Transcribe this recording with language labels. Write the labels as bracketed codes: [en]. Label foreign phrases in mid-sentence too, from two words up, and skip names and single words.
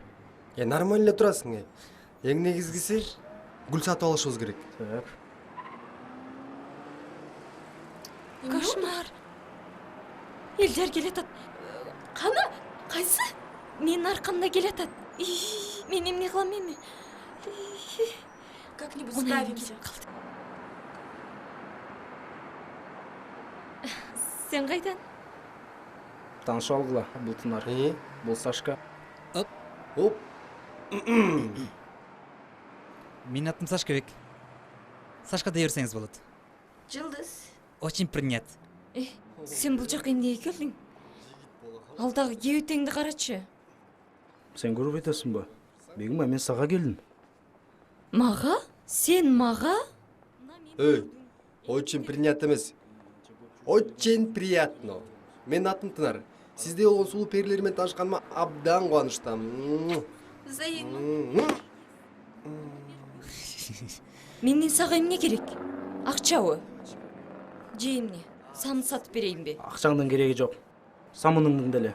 [ky] Нормально турасың, Эң негизгиси гүл сатып алышыбыз керек. [ru] Так. Кошмар. [ky] Элдер келатат. Кана? Кайсы? Менин аркамда келатат. Мен эмне кылам эми? [ru] Как-нибудь справимся. [ky] Сен кайдан? Таныша алгыла, бул Тынар. Бул Сашка. Оп. Менин атым Сашкабек. Сашка дей берсеңиз болот. Жылдыз. [ru] Очень принят. [ky] Сен бул жака эмнеге келдиң? Алдагы кебетеңди карачы. Сен көрүп атасыңбы? Бегимай, мен сага келдим. Мага? Сен мага? [ru] Очень принят эмес. Очень приятно. [ky] Мен атым Тынар. Сизде болгон сулуу перилер менен таанышканыма абдан кубанычтамын. [ru] Взаимно. [ky] Менден сага эмне керек? Акчабы? Же эмне? Самын сатып берейинби? Акчаңдын кереги жок. Самыныңдын деле.